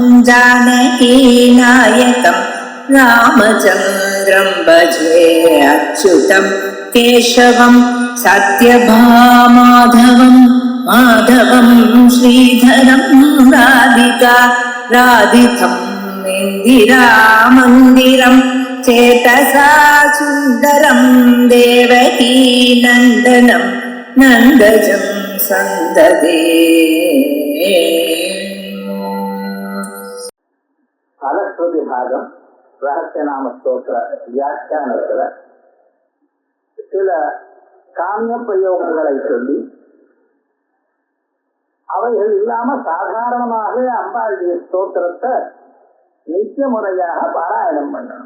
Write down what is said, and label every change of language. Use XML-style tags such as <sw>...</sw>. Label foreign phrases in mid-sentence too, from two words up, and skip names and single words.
<sa>जानकीनायकं रामचन्द्रं भजे अच्युतं केशवं सत्यभामाधवं माधवं श्रीधरं राधिका राधितं इन्दिरामन्दिरं चेतसा सुन्दरं देवकी नन्दनं नन्दजं सन्ददे.</sa> <ta>பலஸ்ருதி பாகம் ரகசியநாம ஸ்தோத்திர வியாக்கியானத்துல சில காமிய பிரயோகங்களை சொல்லி அவைகள் இல்லாம சாதாரணமாக அம்பாளுடைய ஸ்தோத்திரத்தை நித்திய முறையாக பாராயணம் பண்ணணும்.</ta>